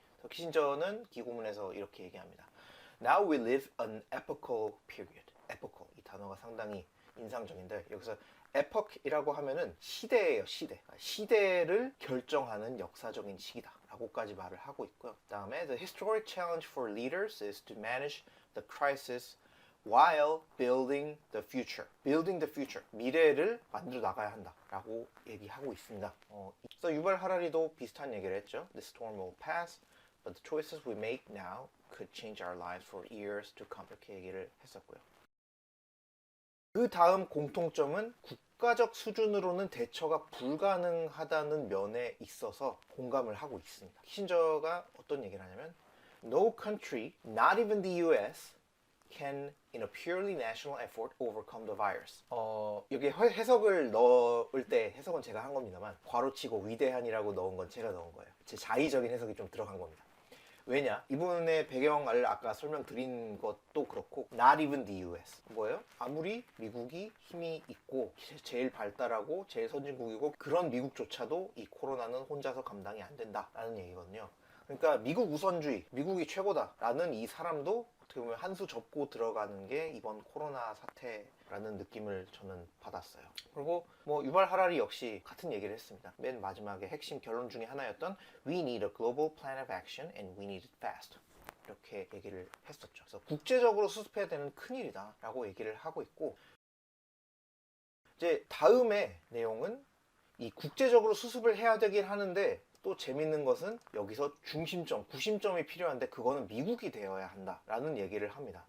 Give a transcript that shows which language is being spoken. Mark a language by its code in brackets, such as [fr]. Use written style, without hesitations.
[ko] 키신저는 기고문에서 이렇게 얘기합니다. [en] Now we live an epochal period. [ko] epochal 이 단어가 상당히 인상적인데 여기서 epoch이라고 하면은 시대예요, 시대. 시대를 결정하는 역사적인 시기다 라고까지 말을 하고 있고요. 그 다음에 [en] The historic challenge for leaders is to manage the crisis while building the future. building the future. [ko] 미래를 만들어 나가야 한다 라고 얘기하고 있습니다. 그래서 유발 하라리도 비슷한 얘기를 했죠. [en] The storm will pass, but the choices we make now could change our lives for years to come. [ko] 이렇게 얘기를 했었고요. 그 다음 공통점은 국가적 수준으로는 대처가 불가능하다는 면에 있어서 공감을 하고 있습니다. 키신저가 어떤 얘기를 하냐면 [en] No country, not even the US, can in a purely national effort overcome the virus. [ko] 여기 해석을 넣을 때 해석은 제가 한 겁니다만 괄호치고 위대한이라고 넣은 건 제가 넣은 거예요. 제 자의적인 해석이 좀 들어간 겁니다. 왜냐? 이분의 배경을 아까 설명드린 것도 그렇고 [en] Not even the US [ko] 뭐예요? 아무리 미국이 힘이 있고 제일 발달하고 제일 선진국이고 그런 미국조차도 이 코로나는 혼자서 감당이 안 된다라는 얘기거든요. 그러니까 미국 우선주의, 미국이 최고다라는 이 사람도 어떻게 보면 한 수 접고 들어가는 게 이번 코로나 사태라는 느낌을 저는 받았어요. 그리고 뭐 유발 하라리 역시 같은 얘기를 했습니다. 맨 마지막에 핵심 결론 중에 하나였던 [en] We need a global plan of action and we need it fast. [ko] 이렇게 얘기를 했었죠. 그래서 국제적으로 수습해야 되는 큰일이다 라고 얘기를 하고 있고 이제 다음의 내용은 이 국제적으로 수습을 해야 되긴 하는데 또 재밌는 것은 여기서 중심점, 구심점이 필요한데 그거는 미국이 되어야 한다라는 얘기를 합니다.